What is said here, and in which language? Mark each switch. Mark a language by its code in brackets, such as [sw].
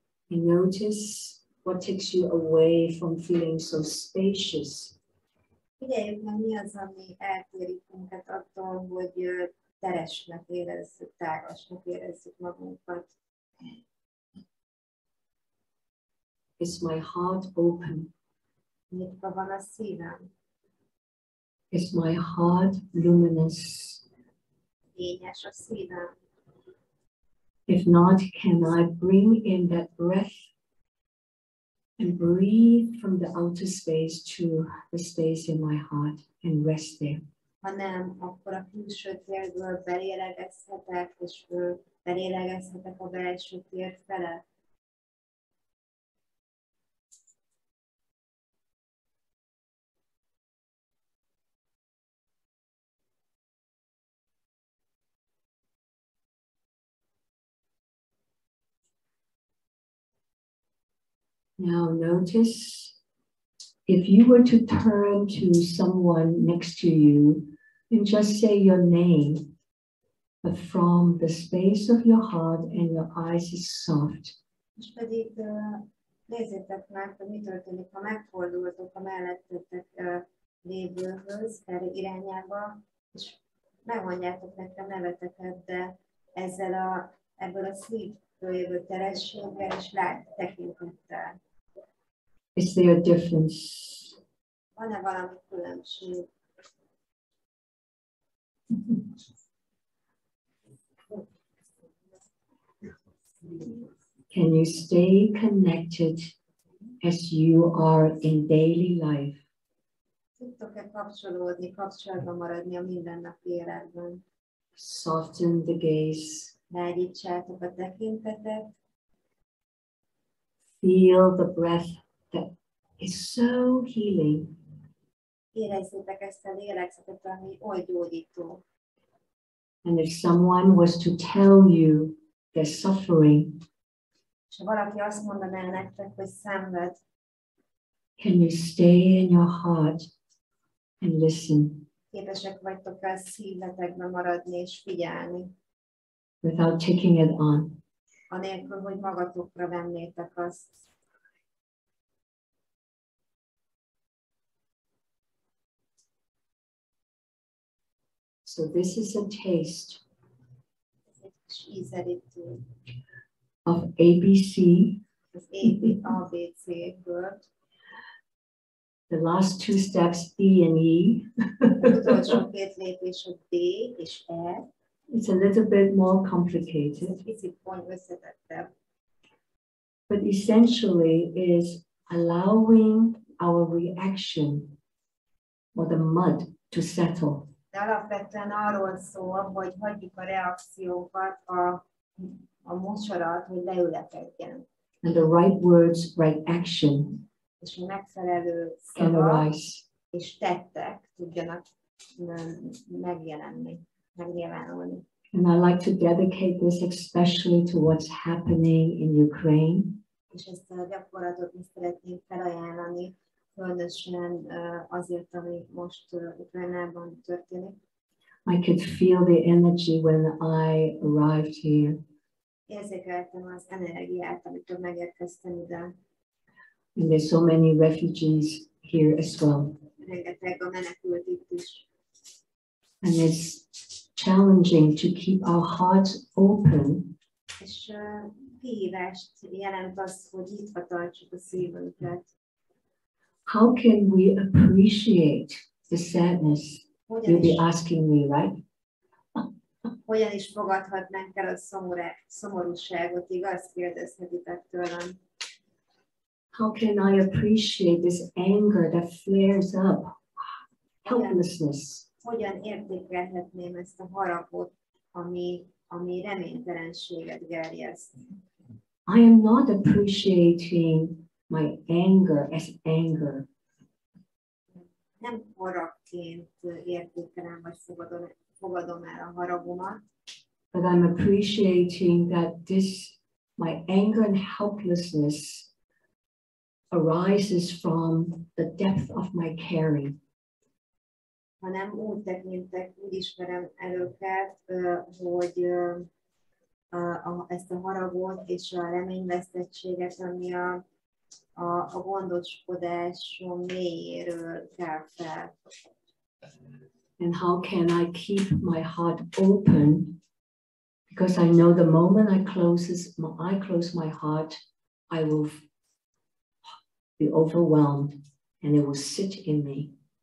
[en] And notice what takes you away from feeling so spacious. [hu] Figyeljük meg, mi az, ami eltérik minket attól, hogy teresnek érezzük, tágasnak érezzük magunkat. [en] Is my heart open? [hu] Nyitva van a szívem? [en] Is my heart luminous? [hu] Fényes a szívem? [en] If not, can I bring in that breath and breathe from the outer space to the space in my heart and rest there? [hu] Ha nem, akkor a külső térből belélegezhetek, és Belélegezhetek a belső tér fele. [en] Now notice if you were to turn to someone next to you and just say your name, but from the space of your heart and your eyes is soft. [hu] És pedig nézzétek meg, hogy mi történik, ha megfordultok a mellettetek lévőhöz, fel irányába, és megmondjátok nekem neveteket, de ebből a szívből jövő terességgel és tekintettel. [en] Is there a difference? [hu] Van-e valami különbség? [en] Can you stay connected as you are in daily life? [hu] Tudtok-e kapcsolódni, kapcsolatban maradni a mindennapi életben? [en] Soften the gaze. [hu] Lágyítsátok a tekintetet. [en] Feel the breath that is so healing. [hu] Érezzétek ezt a lélegzetet, ami oly gyógyító. [en] And if someone was to tell you they're suffering, [hu] És ha valaki azt mondaná nektek, hogy szenved, [en] can you stay in your heart and listen [hu] képesek vagytok a szívetekben maradni és figyelni, [en] without taking it on? [hu] anélkül, hogy magatokra vennétek azt. [en] So this is a taste [hu] Ez egy kis ízelítő [en] of ABC. [hu] az ABC-ből. [en] The last two steps, E and E. [hu] Az utolsó két lépés a D és E. [en] It's a little bit more complicated, [hu] Picit összetettebb. [en] but essentially is allowing our reaction or the mud to settle. [hu] De alapvetően arról szól, hogy hagyjuk a reakciókat, a mosorat, hogy leülekedjen. [en] And the right words, right action [hu] És a megfelelő [en] can [hu] szavak [en] arise. [hu] és tettek tudjanak megjelenni, megnyilvánulni. [en] And I like to dedicate this especially to what's happening in Ukraine. [hu] És ezt a gyakorlatot mi szeretnénk felajánlani, különösen azért, ami most Ukrajnában történik. [en] I could feel the energy when I arrived here. [hu] Érzékeltem az energiát, amikor megérkeztem ide. [en] And there's so many refugees here as well. [hu] Rengeteg a menekült itt is. [en] And it's challenging to keep our hearts open [hu] És kihívást jelent az, hogy nyitva tartsuk a szívünket. [en] how can we appreciate the sadness? You'll be asking me, right? [hu] Hogyan is fogadhatnánk el a szomorúságot, igaz? Kérdezhetitek tőlem. [en] How can I appreciate this anger that flares up? Helplessness. [hu] Hogyan értékelhetném ezt a haragot, ami reménytelenséget gerjeszt? [en] I am not appreciating my anger as anger. [hu] Nem haragként értékelem, vagy fogadom el a haragomat, [en] But I'm appreciating that my anger and helplessness arises from the depth of my caring. [hu] hanem úgy tekintek, úgy ismerem el őket, hogy ezt a haragot és a reményvesztettséget, ami a gondoskodásom mélyéről kell fel. [en] And how can I keep my heart open? Because I know the moment I close my heart, I will be overwhelmed and it will sit in me.